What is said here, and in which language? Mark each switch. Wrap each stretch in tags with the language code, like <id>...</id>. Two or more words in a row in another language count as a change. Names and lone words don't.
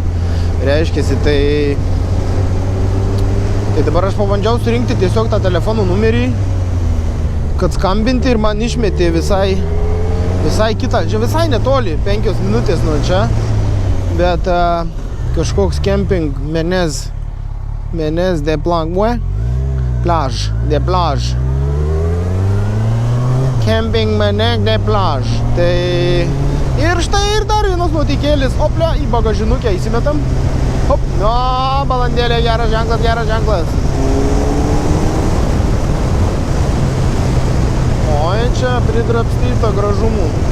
<lt>Reiškiasi, tai dabar aš pabandžiau surinkti tiesiog tą telefono numerį, kad skambinti ir man išmetė visai kitą, čia visai netoli, 5 minutės nuo čia, bet kažkoks camping Menez de plage, camping Menez de plage, tai ir štai ir dar vienas nuotykėlis, oplia, į bagažinukę įsimetam, hop, no, balandėlė, geras ženklas. Oi, čia pridrapstyta gražumų.</lt>